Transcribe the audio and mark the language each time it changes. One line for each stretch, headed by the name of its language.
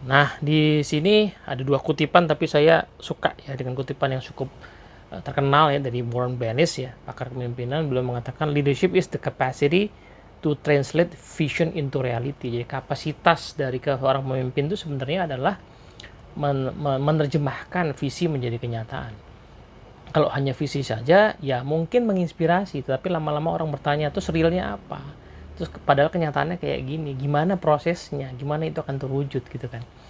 Indonesian: Nah, di sini ada 2 kutipan, tapi saya suka ya dengan kutipan yang cukup terkenal ya dari Warren Bennis ya, pakar kepemimpinan. Beliau mengatakan
English: leadership is the capacity to translate vision into reality.
Indonesian: Jadi kapasitas dari seorang pemimpin itu sebenarnya adalah menerjemahkan visi menjadi kenyataan. Kalau hanya visi saja ya mungkin menginspirasi, tapi lama-lama orang bertanya terus realnya apa, terus padahal kenyataannya kayak gini, gimana prosesnya, gimana itu akan terwujud gitu kan.